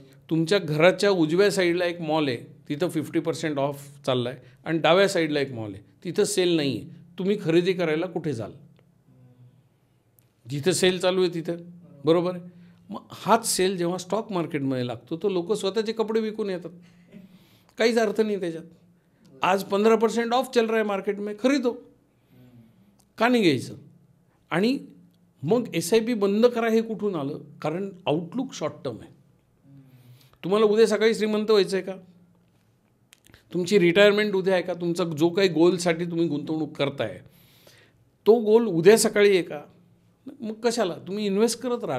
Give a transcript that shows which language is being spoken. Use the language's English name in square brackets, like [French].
[Marathi] तुमच्या घराच्या उजव्या साईडला एक मॉल आहे, तिथं 50% ऑफ चालला आहे, आणि डाव्या साईडला एक मॉल आहे, तिथं सेल नाही आहे. तुम्ही खरेदी करायला कुठे जाल? जिथं सेल चालू आहे तिथं, बरोबर आहे. मग हाच सेल जेव्हा स्टॉक मार्केटमध्ये लागतो तर लोक स्वतःचे कपडे विकून येतात. काहीच अर्थ नाही त्याच्यात. [Hindi] आज 15% ऑफ चल रहा है मार्केट में, खरीदो. [Marathi] का नाही घ्यायचं? आणि मग SIP बंद करा हे कुठून आलं? कारण आउटलुक शॉर्ट टर्म आहे. तुम्हाला उद्या सकाळी श्रीमंत व्हायचं आहे का? तुमची रिटायरमेंट उद्या आहे का? तुमचा जो काही गोलसाठी तुम्ही गुंतवणूक करताय तो गोल उद्या सकाळी आहे का? मग कशाला? तुम्ही इन्व्हेस्ट करत राहा.